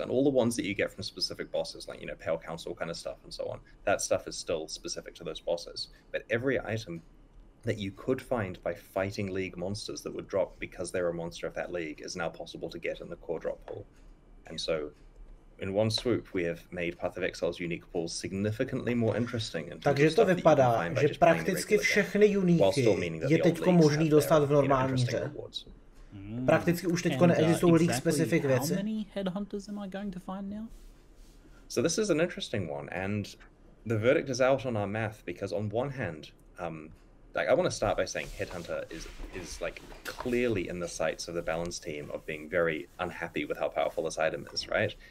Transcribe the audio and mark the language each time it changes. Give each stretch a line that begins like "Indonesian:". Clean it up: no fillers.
English: And all the ones that you get from specific bosses, like, Pale Council kind of stuff and so on, that stuff is still specific to those bosses. But every item that you could find by fighting league monsters that would drop because they're a monster of that league is now possible to get in the core drop pool. And so, in one swoop, we have made Path of Exile's unique pools significantly more interesting.
Czech: Takže to vypadá, že prakticky všechny uniky je teďko možný dostat v normální hře. Prakticky už teďko neexistují league specific věci.
English: How many headhunters am I going to find now? So this is an interesting one, and the verdict is out on our math, because on one hand, I want to start by saying Headhunter is like clearly in the sights of the balance team of being very unhappy with how powerful this item is, right?